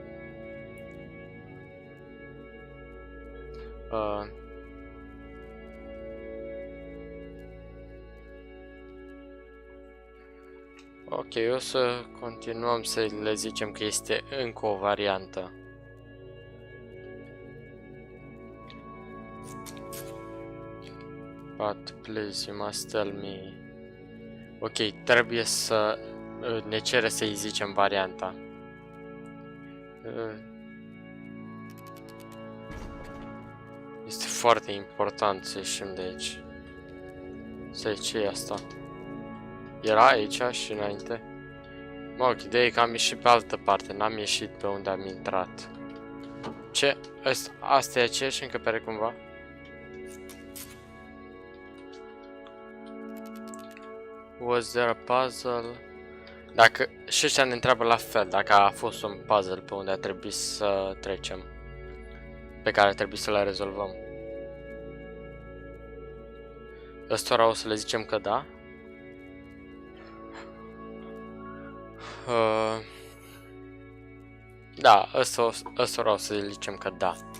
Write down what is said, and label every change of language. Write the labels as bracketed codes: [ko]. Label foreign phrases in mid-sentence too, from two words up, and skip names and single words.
[ro] Ok, o să continuăm să le zicem că este încă o variantă. [en] But please, you must tell me. [ro] Ok, trebuie să ne cere să-i zicem varianta. Este foarte important să ieșim de aici. Să ce e asta? Era aici și înainte? Mă, ok, ideea e că am ieșit pe altă parte, n-am ieșit pe unde am intrat. Ce? Asta e aceeași încăpere cumva? [en] Was there a puzzle? [ro] Dacă și ăștia ne întreabă la fel, dacă a fost un puzzle pe unde a trebuit să trecem, pe care a trebuit să le rezolvăm. Ăstora o să le zicem că da. Da, ăstora o să le zicem că da.